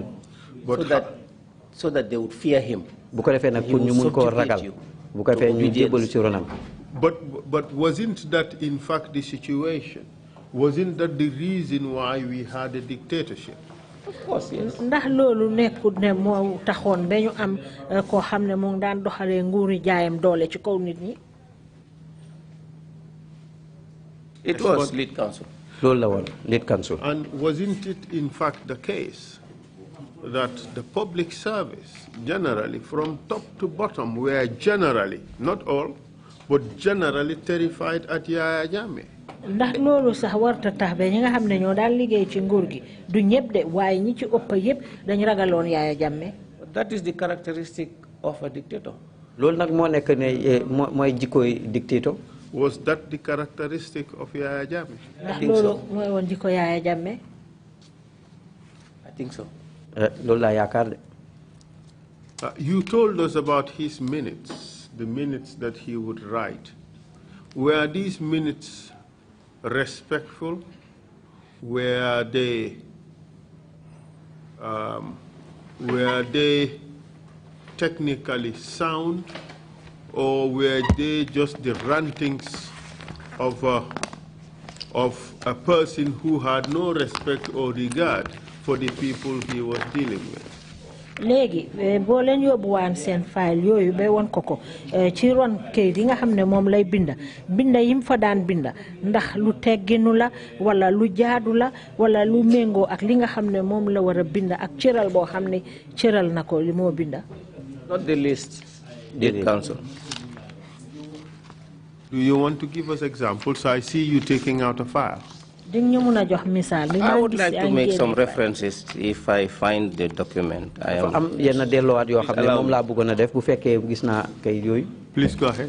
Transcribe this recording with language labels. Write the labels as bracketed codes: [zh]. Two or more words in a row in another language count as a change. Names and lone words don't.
[en] So that they would fear him. [wo] Bu ko defee nag pour ñu mun koo ragal. Bu ko defee ñu jébbalu ci ronam. [en] But wasn't that in fact the situation? Wasn't that the reason why we had a dictatorship? Of course, yes. [wo] Ndax loolu nekkul ne moo taxoon ba ñu am koo xam ne mu ngi daan doxalee nguuri jaayam doole ci kaw nit ñi. [en] It was lead counsel. Lead counsel. And wasn't it in fact the case that the public service generally from top to bottom were generally, not all, but generally terrified at Yaya Jammeh? [wo] Ndax loolu sax warta tax ba ñi nga xam ne ñoo daan liggéey ci nguur gi du ñëpp de waaye ñi ci ëpp yëpp dañu ragaloon Yaya Jammeh. [en] That is the characteristic of a dictator. [wo] Loolu nag moo nekk ne mooy jikkooy dictator. [en] Was that the characteristic of Yaya Jammeh? I think so. [wo] Mooy woon jikko Yaya Jammeh. [en] I think so. [wo] Loolu laa yaakaar de. [en] You told us about his minutes, the minutes that he would write. Were these minutes respectful? Were they technically sound, or were they just the rantings of a person who had no respect or regard for the people he was dealing with? [wo] Léegi boo leen yóbbuwaan seen file yooyu ba woon ko ci ron kayit yi nga xam ne moom lay binda yim fa daan binda ndax lu tegginu la wala lu jaadu la wala lu méngoo ak li nga xam ne moom la war a binda ak cëral boo xam ne cëral na ko li moo binda. [en] Not the least, lead counsel. Do you want to give us examples? I see you taking out a file. I would like to make some references if I find the document. Please go ahead.